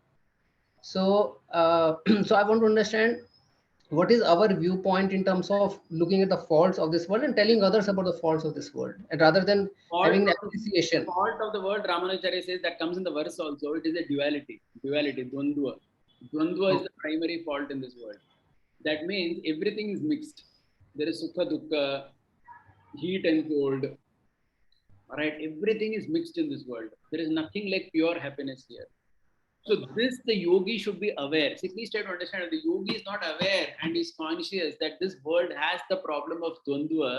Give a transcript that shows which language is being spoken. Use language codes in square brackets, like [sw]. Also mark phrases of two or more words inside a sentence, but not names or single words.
[en] So, so I want to understand what is our viewpoint in terms of looking at the faults of this world and telling others about the faults of this world, and rather than having an appreciation. Fault of the word, Ramanujacharya says, that comes in the verse also. It is a duality, Dvandva. Dvandva is the primary fault in this world. That means everything is mixed. There is [sa] sukha dukkha, [en] heat and cold. Right? Everything is mixed in this world. There is nothing like pure happiness here. So this, the yogi should be aware. See, please try to understand that the yogi is not aware and is conscious that this world has the problem of Dvandva.